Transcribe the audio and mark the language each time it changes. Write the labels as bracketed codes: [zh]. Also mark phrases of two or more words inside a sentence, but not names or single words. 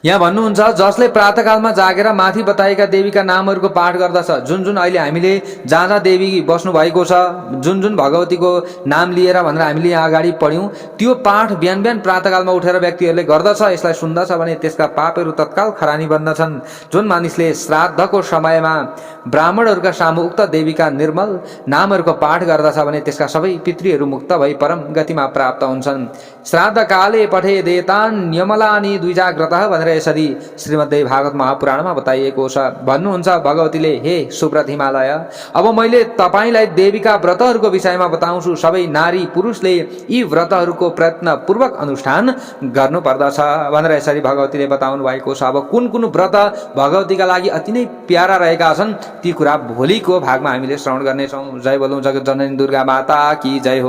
[ne] यहाँ भन्नुहुन्छ जसले प्रातःकालमा जागेर माथि बताएका देवीका नामहरूको पाठ गर्दछ, जुन जुन अहिले हामीले जहाँ जहाँ देवी बस्नु भएको छ, जुन जुन भगवतीको नाम लिएर भनेर हामीले यहाँ अगाडि पढ्यौँ, त्यो पाठ बिहान बिहान प्रातःकालमा उठेर व्यक्तिहरूले गर्दछ, यसलाई सुन्दछ भने त्यसका पापहरू तत्काल खरानी बन्दछन्। जुन मानिसले श्राद्धको समयमा ब्राह्मणहरूका सामु उक्त देवीका निर्मल नामहरूको पाठ गर्दछ भने त्यसका सबै पितृहरू मुक्त भई परम गतिमा प्राप्त हुन्छन्। [sa] श्राद्ध काले पठे देतान यमलानी द्विजाग्रतः [ne] भनेर यसरी श्रीमद्देवी भागवत महापुराणमा बताइएको छ। भन्नुहुन्छ भगवतीले, हे सुब्रत हिमालय, अब मैले तपाईलाई देवीका व्रतहरूको विषयमा बताउँछु। सबै नारी पुरुषले यी व्रतहरूको प्रयत्नपूर्वक अनुष्ठान गर्नुपर्दछ भनेर यसरी भगवतीले बताउनु भएको छ। अब कुन कुन व्रत भगवतीका लागि अति नै प्यारा रहेका छन् ती कुरा भोलिको भागमा हामीले श्रवण गर्नेछौँ। जय बोलौँ जगत जननी दुर्गा [hi] माता की जय [ne] हो।